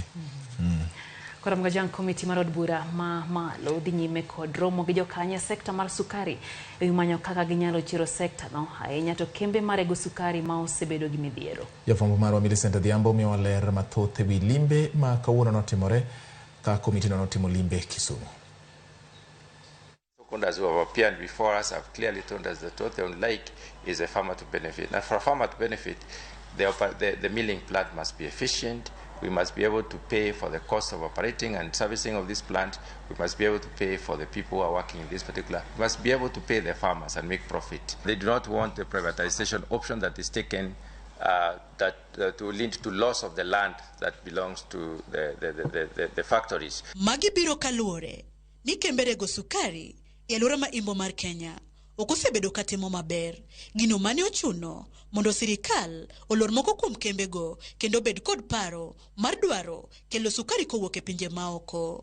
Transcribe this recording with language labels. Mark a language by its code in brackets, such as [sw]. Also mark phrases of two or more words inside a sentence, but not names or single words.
[luo] Kora mgajang komiti marod bura malo dhi nyime kod romo gi jokanye sekta mar sukari manyo kaka ginyalo chiro sekta no ahinya to kembe marego sukari ma osebedo gi midhiero. Jafwambo marwa Millicent Adhiambo miyowa ler mathoth ewi limbe ma kawuono notimore ka komiti no notimo limbe Kisumu. [en] Stakeholders who have appeared before us have clearly told us that what they would like is a farmer to benefit. And for a farmer to benefit, the milling plant must be efficient. We must be able to pay for the cost of operating and servicing of this plant. We must be able to pay for the people who are working in this particular. We must be able to pay the farmers and make profit. They do not want the privatization option that is taken to lead to loss of the land that belongs to the factories. [luo] Magi biro kaluore ni kemberego sukari alwora ma imbo mar Kenya okosebedo katimo maber. Gino mane ochuno mondo sirikal olor moko kuom kembego kendo bed kod paro mar dwaro kelo sukari kowuok e pinje maoko.